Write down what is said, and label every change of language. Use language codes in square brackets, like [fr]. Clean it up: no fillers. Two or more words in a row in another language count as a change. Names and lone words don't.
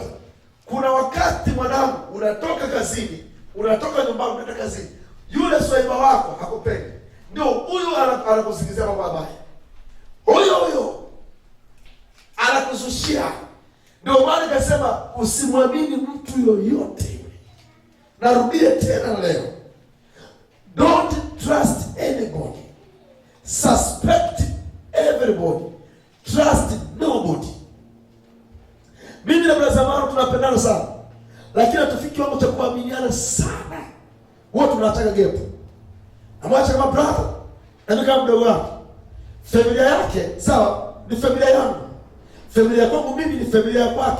[sw] Kuna wakati mwanangu unatoka kazini, unatoka nyumbani unaenda kazini. Yule swaiba wako hakupendi. Ndio huyu anakusingizia mambo mabaya. Huyo anakuzushia. Ndio maana nikasema usimwamini mtu yoyote. Narudie tena leo. [en] Don't trust anybody. Suspect everybody. Trust nobody. [sw] Mimi na brother Zamaro tunapendana sana. Lakini hatufiki kiwango cha kuaminiana sana. Wote tunataka gepo. Amwacha kama brother. Na mimi kama mdogo wake. Familia yake, sawa, ni familia yangu. Familia yangu mimi ni familia yake.